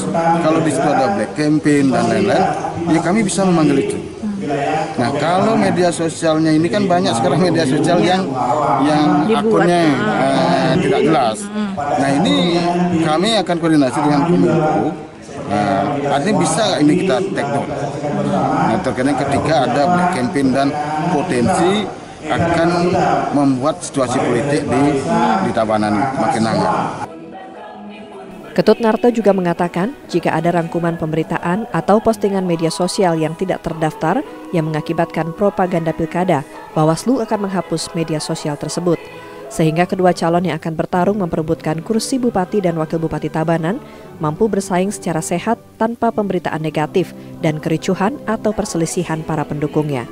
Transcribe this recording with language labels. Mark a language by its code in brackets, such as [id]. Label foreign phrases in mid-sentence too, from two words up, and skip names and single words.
[id] Kalau di situ ada [en] black campaign [id] dan lain-lain, ya kami bisa memanggil itu. Nah, kalau media sosialnya ini kan banyak sekarang media sosial yang akunnya tidak jelas. Nah, ini kami akan koordinasi dengan Kominfo. Artinya bisa ini kita [en] take down. [id] Nah, terkadang ketika ada [en] black campaign [id] dan potensi akan membuat situasi politik di Tabanan makin hangat. Ketut Narte juga mengatakan jika ada rangkuman pemberitaan atau postingan media sosial yang tidak terdaftar yang mengakibatkan propaganda pilkada, Bawaslu akan menghapus media sosial tersebut. Sehingga kedua calon yang akan bertarung memperebutkan kursi Bupati dan Wakil Bupati Tabanan mampu bersaing secara sehat tanpa pemberitaan negatif dan kericuhan atau perselisihan para pendukungnya.